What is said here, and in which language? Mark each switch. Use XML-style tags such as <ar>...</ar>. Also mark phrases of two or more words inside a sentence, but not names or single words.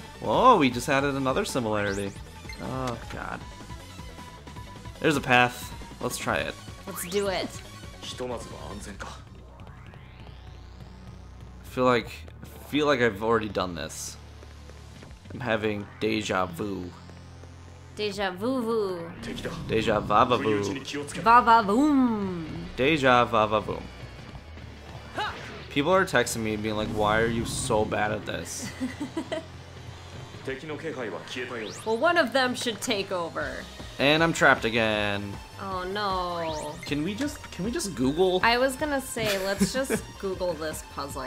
<en>Whoa, we just added another similarity. Oh, God. There's a path. Let's try it. Let's do it. I feel like I've already done this. I'm having deja vu. Deja vu. Deja vava vu. Va boom. Deja vava vu. People are texting me being like, why are you so bad at this? Well, one of them should take over. And I'm trapped again. Oh no. Can we just Google? I was gonna say, let's just Google this puzzle.</en>